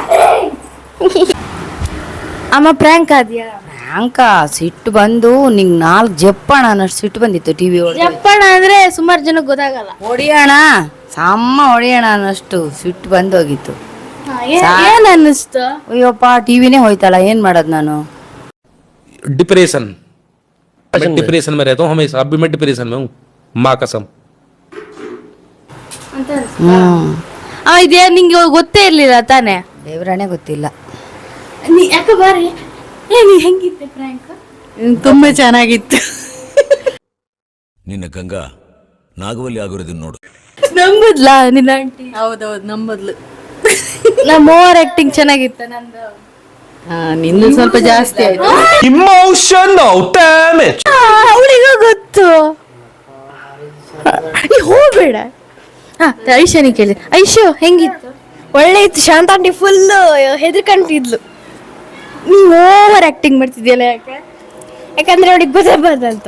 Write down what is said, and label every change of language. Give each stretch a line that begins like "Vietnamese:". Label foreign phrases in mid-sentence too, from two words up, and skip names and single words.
Kannada: ಅಮ್ಮ ಪ್ರ್ಯಾಂಕ್ ಆದ್ಯಾ? ಪ್ರ್ಯಾಂಕ ಸಿಟ್ಟು ಬಂದು ನಿಂಗ್ 4 ಜಪ್ಪಣ ಅನ್ನಷ್ಟು ಸಿಟ್ಟು ಬಂದಿತ್ತು. ಟಿವಿ ಜಪ್ಪಣ ಅಂದ್ರೆ ಸುಮಾರು ಜನಕ್ಕೆ ಗೊತ್ತಾಗಲ್ಲ. ಹೊಡಿಯೋಣ ಸಮ್ಮ ಹೊಡಿಯೋಣ ಅನ್ನಷ್ಟು ಸಿಟ್ಟು ಬಂದೋಗಿತ್ತು. ಏನ್ ಅನ್ನಿಸ್ತು? ಅಯ್ಯಪ್ಪ ಟಿವಿನೇ ಹೋಯ್ತಲ್ಲ, ಏನ್ ಮಾಡೋದು ನಾನು?
Hindi: डिप्रेशन में रहता हूँ हमेशा. अब भी मैं डिप्रेशन में हूँ, माँ कसम.
Kannada: ಇದೇ ನಿಂಗೆ ಗೊತ್ತೇ ಇರ್ಲಿಲ್ಲ ತಾನೆ? ದೇವ್ರಾಣೆ ಗೊತ್ತಿಲ್ಲ. ನೀ ಯಾಕೆ ಬಾರಿ ನೀ ಹೆಂಗಿತ್ತೆ ಪ್ರ್ಯಾಂಕ್? ತುಂಬಾ ಚೆನ್ನಾಗಿತ್ತು. ನಿನ್ನ ಗಂಗಾ ನಾಗವಲ್ಲಿ ಆಗಿರೋದನ್ನ ನೋಡು. ನಂಬುದ್ಲಾ ನಿನ್ನ ಆಂಟಿ? ಹೌದೌದು, ನಂಬದ್ಲು. ನಮ್ಮ
English: over acting
Kannada: ಚೆನ್ನಾಗಿತ್ತ ನಂದು? ನಿಂದು ಸ್ವಲ್ಪ ಜಾಸ್ತಿ ಆಯ್ತು.
English: Emotional damage.
Kannada: ಅವಳಿಗೂ ಗೊತ್ತು. ನೀ ಹೋಗ್ಬೇಡ. ಐಶನಿ ಕೇಳಿ. ಐಶು ಹೆಂಗಿತ್ತು? ಒಳ್ಳೆ ಇತ್ತು. ಶಾಂತ ಆಂಟಿ ಫುಲ್ ಹೆದರ್ಕಂತಿದ್ಲು. ನೀವು
English: over acting
Kannada: ಮಾಡ್ತಿದ್ಯಲ್ಲ ಯಾಕೆ? ಯಾಕಂದ್ರೆ ಅವಳಿಗೆ ಗೊತ್ತಾಗ್ಬಾರ್ದಂತ.